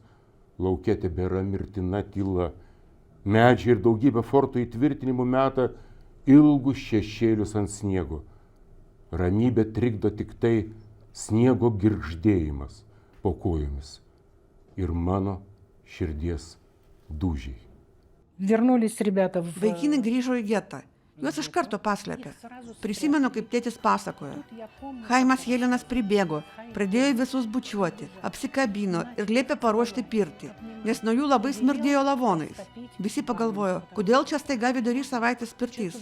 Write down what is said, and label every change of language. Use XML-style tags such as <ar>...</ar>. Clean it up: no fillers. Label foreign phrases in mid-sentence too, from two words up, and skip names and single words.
<lt>Lauke tebėra mirtina tyla. Medžiai ir daugybė fortų įtvirtinimų meta ilgus šešėlius ant sniego. Ramybė trikdo tik tai sniego girgždėjimas po kojomis ir mano širdies dūžiai.</lt> <ru>Вернулись ребята в...</ru> <lt>Vaikinai grįžo į getą. Juos iš karto paslėpė. Prisimenu, kaip tėtis pasakojo. Chaimas Jelinas pribėgo, pradėjo visus bučiuoti, apsikabino ir liepė paruošti pirtį, nes nuo jų labai smirdėjo lavonais. Visi pagalvojo, kodėl čia staiga vidury savaitės pirtys.</lt>